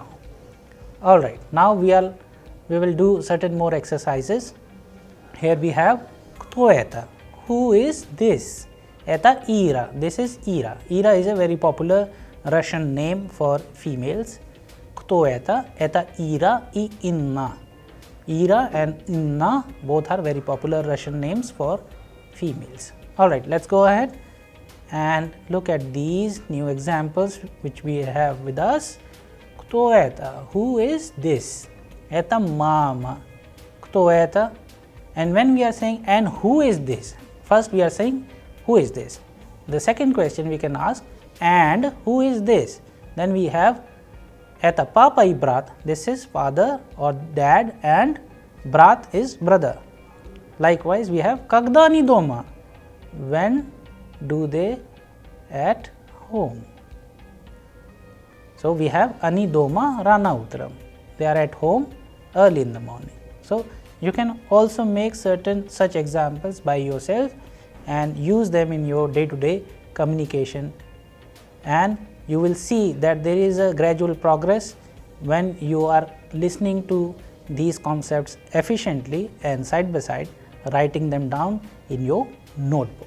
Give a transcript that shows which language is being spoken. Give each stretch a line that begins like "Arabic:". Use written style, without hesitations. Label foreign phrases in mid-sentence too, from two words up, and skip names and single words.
English: Alright, now we will do certain more exercises. Here we have
Russian: кто это,
English: who is this?
Russian: Это Ира,
English: this is Ira. Ira is a very popular Russian name for females.
Russian: Кто это, это Ира и Инна.
English: Ira and Inna both are very popular Russian names for females. Alright, let's go ahead and look at these new examples which we have with us.
Russian: Кто это,
English: who is this?
Russian: Это мама. Кто это,
English: and when we are saying and who is this, first we are saying who is this. The second question we can ask, and who is this? Then we have
Russian: это папа и брат,
English: this is father or dad, and brat is brother. Likewise we have
Russian: когда они дома,
English: when do they at home? So we have
Russian: они дома рано утром,
English: they are at home early in the morning. So you can also make certain such examples by yourself and use them in your day-to-day communication, and you will see that there is a gradual progress when you are listening to these concepts efficiently and side by side writing them down in your notebook.